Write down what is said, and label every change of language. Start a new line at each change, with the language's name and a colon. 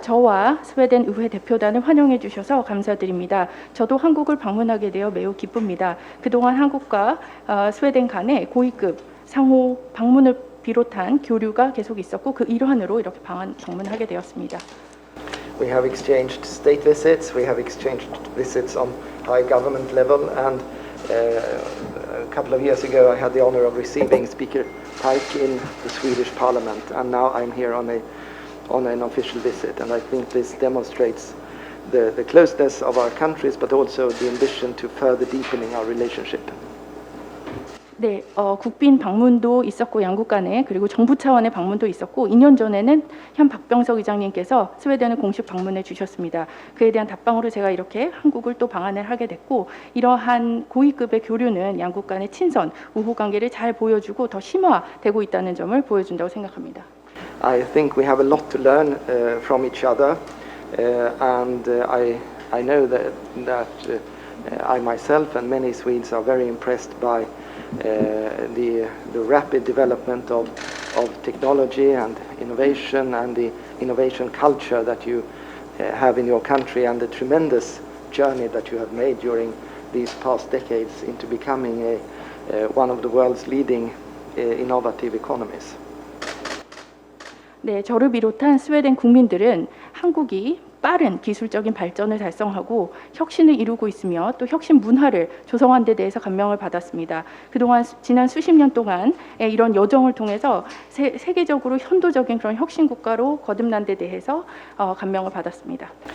Korean: 저와 스웨덴 의회 대표단을 환영해 주셔서 감사드립니다. 저도 한국을 방문하게 되어 매우 기쁩니다. 그동안 한국과 스웨덴 간의 고위급 상호 방문을 비롯한 교류가 계속 있었고 그 일환으로 이렇게 방문하게 되었습니다.
English: We have exchanged state visits, we have exchanged visits on high government level, and a couple of years ago I had the honor of receiving Speaker Pike in the Swedish Parliament, and now I'm here on an official visit, and I think this demonstrates the closeness of our countries, but also the ambition to further deepening our relationship.
Korean: 네, 국빈 방문도 있었고 양국 간에, 그리고 정부 차원의 방문도 있었고 2년 전에는 현 박병석 의장님께서 스웨덴을 공식 방문해 주셨습니다. 그에 대한 답방으로 제가 이렇게 한국을 또 방한을 하게 됐고, 이러한 고위급의 교류는 양국 간의 친선, 우호 관계를 잘 보여주고 더 심화되고 있다는 점을 보여준다고 생각합니다.
English: I think we have a lot to learn from each other, and I know that I myself and many Swedes are very impressed by the rapid development of technology and innovation, and the innovation culture that you have in your country, and the tremendous journey that you have made during these past decades into becoming one of the world's leading innovative economies.
Korean: 네, 저를 비롯한 스웨덴 국민들은 한국이 빠른 기술적인 발전을 달성하고 혁신을 이루고 있으며 또 혁신 문화를 조성한 데 대해서 감명을 받았습니다. 그동안 지난 수십 년 동안 이런 여정을 통해서 세계적으로 현도적인 그런 혁신 국가로 거듭난 데 대해서 감명을 받았습니다.